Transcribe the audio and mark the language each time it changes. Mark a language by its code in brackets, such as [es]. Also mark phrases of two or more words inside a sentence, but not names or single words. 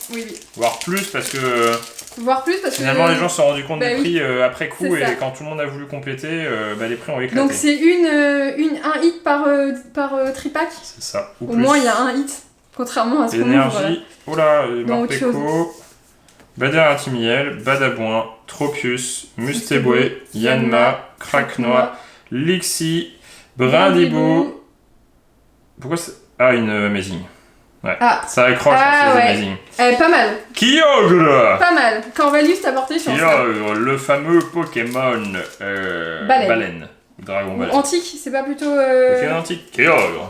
[fr] oui. Voire plus parce que Voire plus parce finalement que. les gens se sont rendus compte Bah des oui. prix après coup C'est et ça. quand tout le monde a voulu compléter, les prix ont éclaté. Donc c'est un hit par tripack. C'est ça. Ou Au plus. moins il y a un hit. Contrairement à ce qu'on ouvre. Énergie, oh là, Dans autre Morpeko, Badar Intimiel, Badabouin, Tropius, Mustéboué, Yanma, Craquenois, Lixi, Brindibou. Pourquoi c'est. Ah, une Amazing. Ouais. Ah. Ça accroche, Ah, c'est ouais. Amazing. Pas mal. Kyogre! Pas mal. Corvalus t'a porté chance. Hein. Kyogre, le fameux Pokémon Baleine. Dragon Ou Baleine. antique, c'est pas plutôt. Pokémon antique. Kyogre.